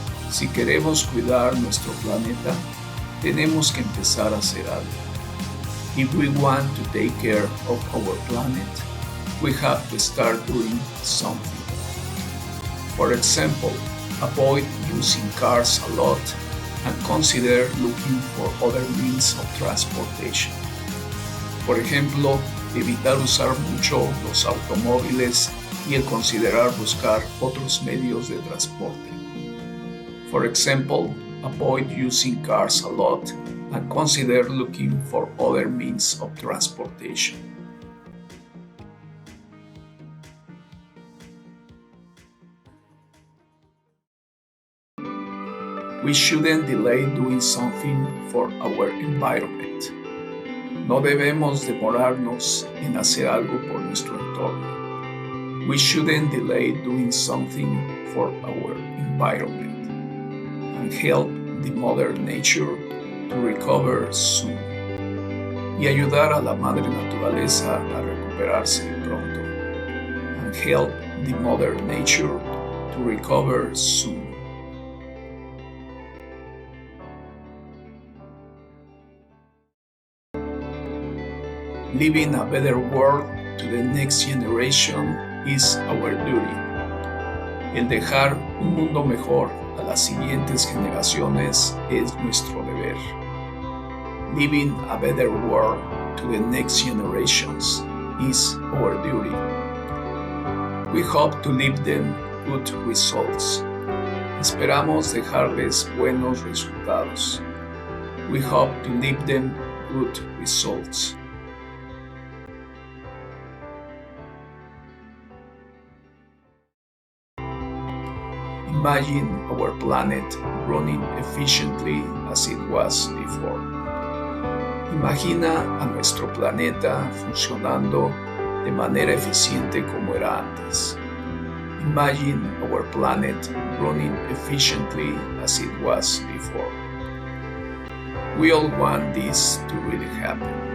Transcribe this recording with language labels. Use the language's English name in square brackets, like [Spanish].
[Spanish] Si queremos cuidar nuestro planeta, tenemos que empezar a hacer algo. [English] If we want to take care of our planet, we have to start doing something. For example, avoid using cars a lot and consider looking for other means of transportation. [Spanish] Por ejemplo, evitar usar mucho los automóviles y el considerar buscar otros medios de transporte. [English] For example, avoid using cars a lot and consider looking for other means of transportation. We shouldn't delay doing something for our environment. [Spanish] No debemos demorarnos en hacer algo por nuestro entorno. [English] We shouldn't delay doing something for our environment and help the Mother Nature to recover soon. [Spanish] Y ayudar a la Madre Naturaleza a recuperarse pronto. [English] And help the Mother Nature to recover soon. Leaving a better world to the next generation is our duty. [Spanish] El dejar un mundo mejor a las siguientes generaciones es nuestro deber. [English] Leaving a better world to the next generations is our duty. We hope to leave them good results. [Spanish] Esperamos dejarles buenos resultados. [English] We hope to leave them good results. Imagine our planet running efficiently as it was before. [Spanish] Imagina a nuestro planeta funcionando de manera eficiente como era antes. [English] Imagine our planet running efficiently as it was before. We all want this to really happen.